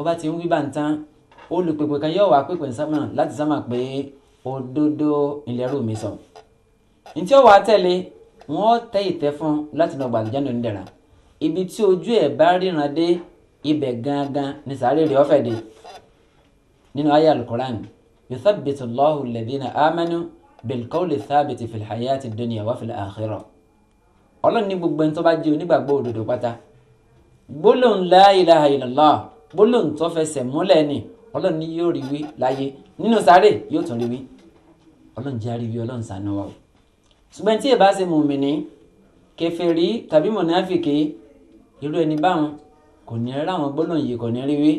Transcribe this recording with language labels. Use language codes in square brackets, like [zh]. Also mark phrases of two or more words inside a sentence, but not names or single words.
[yo] bó bá ti ń wí bá ń tán olùpèpè kan yóò wá pèpè sámà láti sámà pé òdodo ìlẹ́rù mi sọ. ntí ó wàá tẹ̀lé wọ́n tẹ́ ìtẹ́ fún láti lọ gbàlùjáde onídẹ̀ra ibi tí ojú ẹ̀ bá ríran dé ibẹ̀ gangan ní sàárè rẹ̀ ọ̀fẹ́ dé. nínú ayé alukoran [ar] يثبت الله الذين آمنوا بالقول الثابت في الحياة الدنيا وفي الآخرة. [yo] ọlọ́run ní gbogbo ẹni tó bá jẹ́ onígbàgbọ́ òdodo pátá gbólóhùn [ar] لا إله إلا الله [yo] gbólóhùn tó fẹsẹ̀ múlẹ̀ ni ọlọ́run ní yóò rí wí láyé nínú sáré yóò tún rí wí ọlọ́run jẹ́ àríwí ọlọ́run ṣàánú wa o. ṣùgbọ́n tí ẹ bá ṣe mùmínì kèfèrí tàbí mùnáfìkì irú ẹni báwọn kò ní rí àwọn gbólóhùn yìí kò ní rí wí.